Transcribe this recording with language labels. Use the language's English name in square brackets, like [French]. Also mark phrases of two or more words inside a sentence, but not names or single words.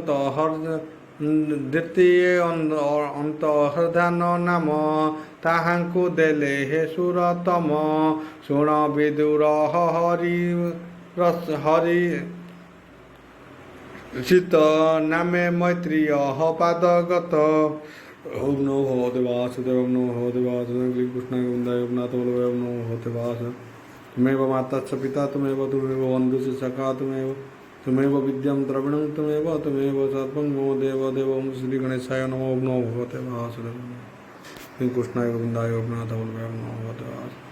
[Odia] ଅନ୍ତର୍ଧାନ ନାମ ତାହାଙ୍କୁ ଦେଲେ ହେ ସୁରତମ ଶୁଣ ବିଦୁର ହରି ଚିତ ନାମେ ମୈତ୍ରେୟ ପାଦଗତ [Sanskrit] ओम नमो भगवते वासुदेवाय ओम नमो भगवते वासुदेवाय श्री कृष्णाय गोविंदाय गोपनाथ बल्लभाय ओम नमो भगवते वासुदेवाय तुमेव माता च पिता तुमेव बन्धु च सखा तुमेव विद्यं द्रविणं तुमेव सर्वं मम देव ओम श्री गणेशाय नमो ओम नमो भगवते वासुदेवाय श्री कृष्णाय गोविंदाय गोपनाथ बल्लभाय ओम नमो भगवते वासुदेवाय।